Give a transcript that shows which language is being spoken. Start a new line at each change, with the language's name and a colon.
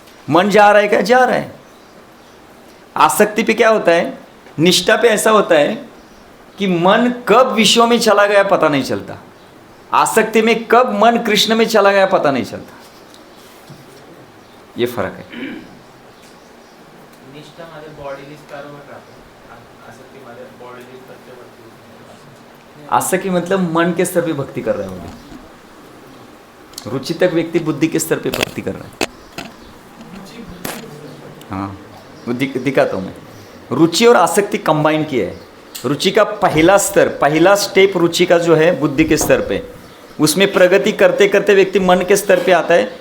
Hindi: मन जा रहा है, क्या जा रहा है। आसक्ति पे क्या होता है, निष्ठा पे ऐसा होता है कि मन कब विषयों में चला गया पता नहीं चलता, आसक्ति में कब मन कृष्ण में चला गया पता नहीं चलता। ये फर्क है।
Marathi: निष्ठामध्ये बॉडीली स्टारवर राहतो, आसक्तीमध्ये बॉडीली प्रत्येक
Hindi: आसक्ति मतलब मन के स्तर पे भक्ति कर रहे होंगे, रुचि तक व्यक्ति बुद्धि के स्तर पे भक्ति कर रहा है। हाँ, वो दिखाता हूँ मैं। रुचि और आसक्ति कंबाइन किया है। रुचि का पहला स्तर, पहला स्टेप रुचि का जो है बुद्धि के स्तर पे, उसमें प्रगति करते करते व्यक्ति मन के स्तर पे आता है।